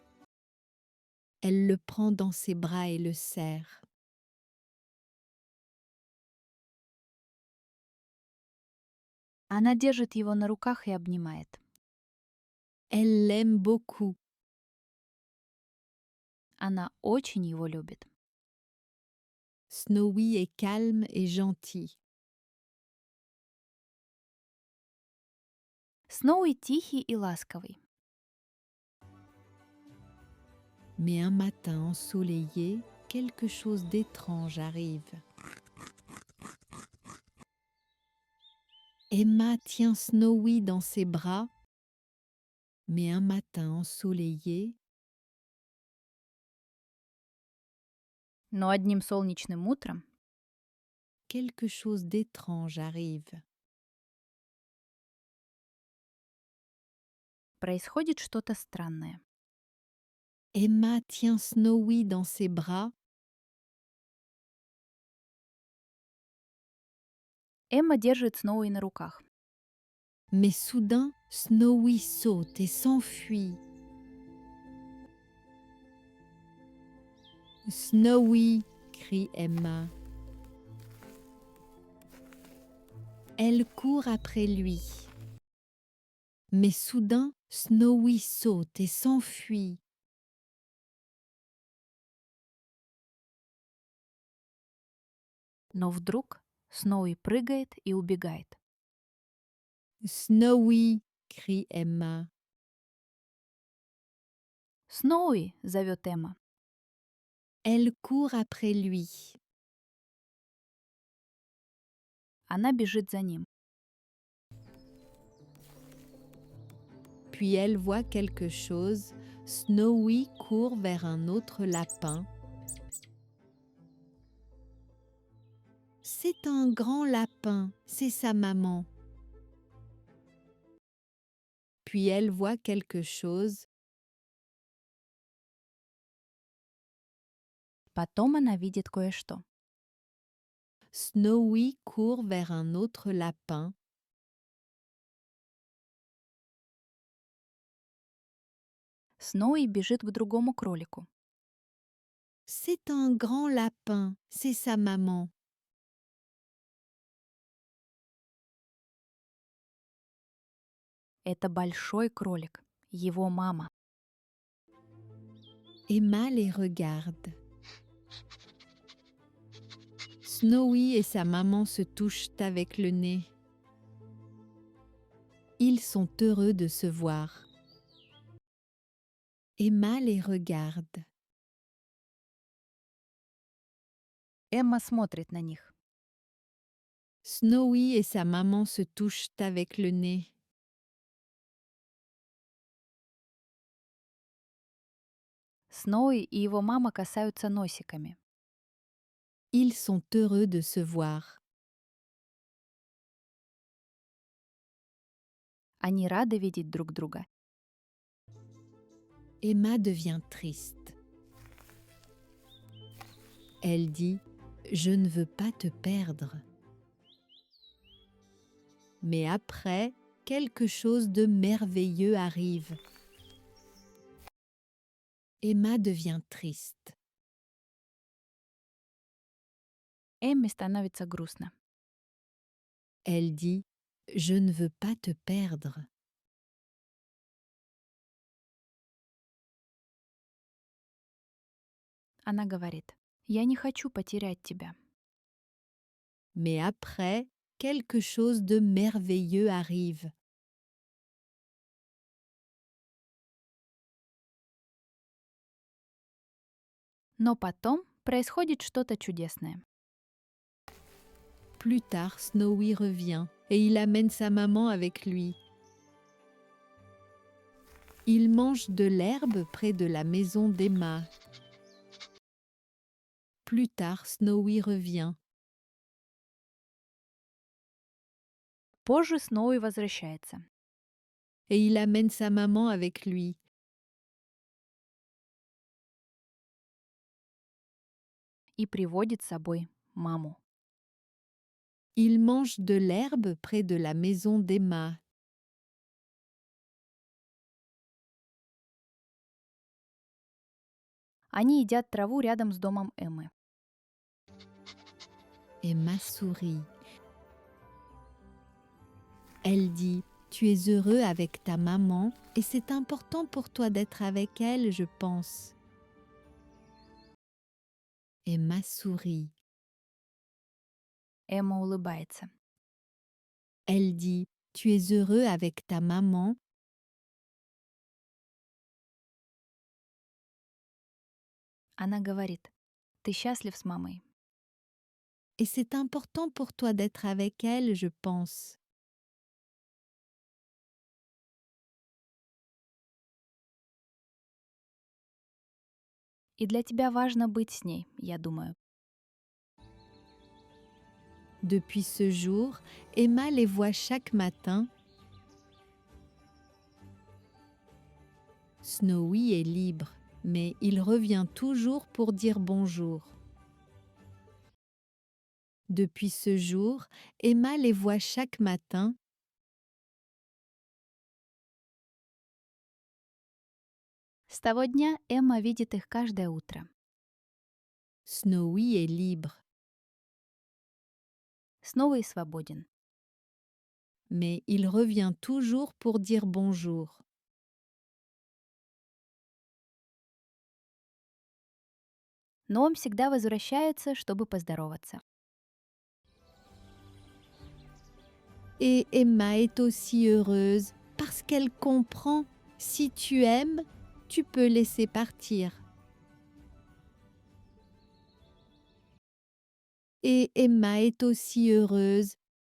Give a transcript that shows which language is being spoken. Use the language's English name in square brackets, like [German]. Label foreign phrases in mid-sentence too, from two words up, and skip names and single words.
[French] Elle le prend dans ses bras et le serre. [Russian] Она держит его на руках и обнимает. [French] Elle l'aime beaucoup. [Russian] Она очень его любит. [French] Snowy est calme et gentil. [Russian] Сноуи тихий и ласковый. [French] Mais un matin ensoleillé, quelque chose d'étrange arrive. Emma tient Snowy dans ses bras, mais un matin ensoleillé, [Russian] Но одним солнечным утром [French] quelque chose d'étrange arrive. [Russian] происходит что-то странное. [French] Emma tient Snowy dans ses bras, [Russian] Эмма держит Сноуи на руках. [French] mais soudain, Snowy saute et s'enfuit. Snowy, crie Emma. Elle court après lui. Mais soudain, Snowy saute et s'enfuit. [Russian] Но вдруг Сноуи прыгает и убегает. [French] Snowy, crie Emma. [Russian] «Сноуи!» — зовет Эмма. [French] Elle court après lui. [Russian] Она бежит за ним. [French] Puis elle voit quelque chose. Snowy court vers un autre lapin. C'est un grand lapin, c'est sa maman. Puis elle voit quelque chose. [Russian] Потом она видит кое-что. [French] Snowy court vers un autre lapin. [Russian] Сноуи бежит к другому кролику. [French] C'est un grand lapin, c'est sa maman. [Russian] Это большой кролик, его мама. [French] Emma les regarde. Snowy et sa maman se touchent avec le nez. Ils sont heureux de se voir. Emma les regarde. [Russian] Эмма смотрит на них. [French] Snowy et sa maman se touchent avec le nez. [Russian] Сноуи и его мама касаются носиками. [French] Ils sont heureux de se voir. [Russian] Они рады видеть друг друга. [French] Emma devient triste. Elle dit « Je ne veux pas te perdre ». Mais après, quelque chose de merveilleux arrive. Emma devient triste. [Russian] Эмме становится грустно. [French] Elle dit « Je ne veux pas te perdre ». [Russian] Она говорит: «Я не хочу потерять тебя». [French] Mais après, quelque chose de merveilleux arrive. [Russian] Но потом происходит что-то чудесное. [French] Plus tard, Snowy revient et il amène sa maman avec lui. Ils mangent de l'herbe près de la maison d'Emma. Plus tard, Snowy revient. [Russian] Позже Сноуи возвращается. [French] Et il amène sa maman avec lui. [Russian] И приводит с собой маму. [French] Ils mangent de l'herbe près de la maison d'Emma. [Russian] Они едят траву рядом с домом Эммы. [French] Emma sourit. Elle dit, tu es heureux avec ta maman et c'est important pour toi d'être avec elle, je pense. Emma sourit. [Russian] Эмма улыбается. [French] Elle dit, tu es heureux avec ta maman [Russian] Она говорит, ты счастлив с мамой. [French] et c'est important pour toi d'être avec elle, je pense. [Russian] И для тебя важно быть с ней, я думаю. [French] Depuis ce jour, Emma les voit chaque matin. Snowy est libre, mais il revient toujours pour dire bonjour. Depuis ce jour, Emma les voit chaque matin. [Russian] С того дня Эмма видит их каждое утро. [French] Snowy est libre, [Russian] Снова и свободен. [French] mais il revient toujours pour dire bonjour. [Russian] Но он всегда возвращается, чтобы поздороваться. [French] Et Emma est aussi heureuse parce qu'elle comprend, si tu aimes, tu peux laisser partir. Et Emma est aussi heureuse